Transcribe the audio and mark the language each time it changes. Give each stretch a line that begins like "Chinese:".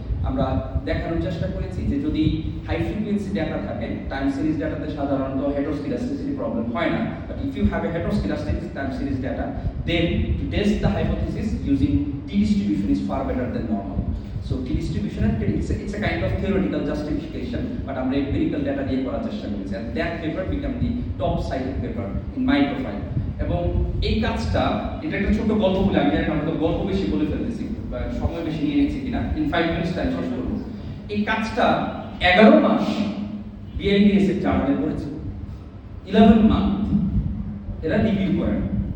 Bangla: আমরা দেখানোর চেষ্টা করেছি যে যদি হাই ফ্রিকোয়েন্সি ডেটা থাকে, টাইম সিরিজ ডেটাতে সাধারণত হেটেরোস্কিডাস্টিসিটি প্রবলেম হয় না,
English: But if you have a heteroscedastic time series data, then to test the hypothesis using t-distribution is far better than normal. So t-distribution it's a kind of theoretical justification, but
Bangla: আমরা empirical data দিয়ে করার চেষ্টা করেছি,
English: and that paper became the top cited paper in my profile.
Bangla: এবং এই কাজটা, এটা একটা ছোট গল্প বলে, আমি জানি না আমরা তো গল্প বেশি বলে ফেলতেছি বা সময় বেশি নিয়ে নিচ্ছি কিনা,
English: in 5 minutes time
Bangla: শেষ করবো। এই কাজটা 11 মাস বিআইডিএস এর জার্নালে করেছে, 11 মান্থ এরা রিভিউ করে না।